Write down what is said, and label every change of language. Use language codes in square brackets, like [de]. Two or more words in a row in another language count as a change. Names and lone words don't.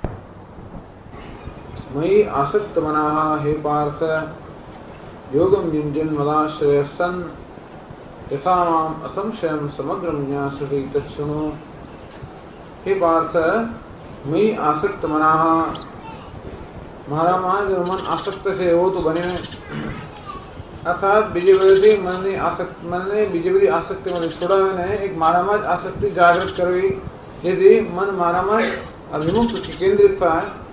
[sa] मयि आसक्त मनाः हे पार्थ योगं युञ्जन् मदाश्रयः सन् यथा माम् असंशयं समग्रं ज्ञास्यति तच्छृणु. हे पार्थ मयि आसक्त मनाः [gu] મારામાં જો મન આસક્ત છે એવો તો બને નહીં. અર્થાત બીજી બધી મનને બીજી બધી આસક્તિમાંથી છોડાવીને એક મારામાં જ આસક્તિ જાગૃત કરવી જેથી મન મારામાં જ અભિમુખ કેન્દ્રિત થાય.